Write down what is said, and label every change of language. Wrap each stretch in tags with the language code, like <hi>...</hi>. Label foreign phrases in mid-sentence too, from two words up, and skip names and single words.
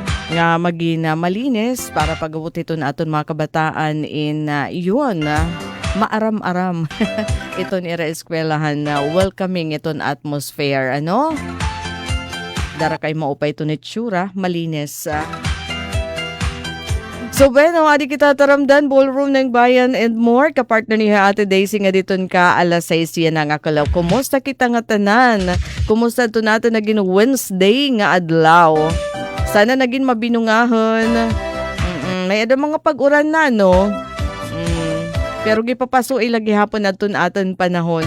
<war>nga magina malinis para pagabot ito na aton mga kabataan in yun maaram-aram ito ni eskwelahan na welcoming iton atmosphere ano dara kay maupay ito ni tsura malinis So bueno, adi kita taramdan,</war> <tl>ballroom ng bayan</tl> <en>and more.</en> <war>Kapartner ni Ate Daisy nga diton ka alas 6 yan nga kalaw. Kumusta kita nga tanan? Kumusta ito natin naging Wednesday nga adlaw? Sana naging mabinungahon. May ada mga pag-uran na, no? Pero gipapaso ilagi hapon naton aton panahon.</war>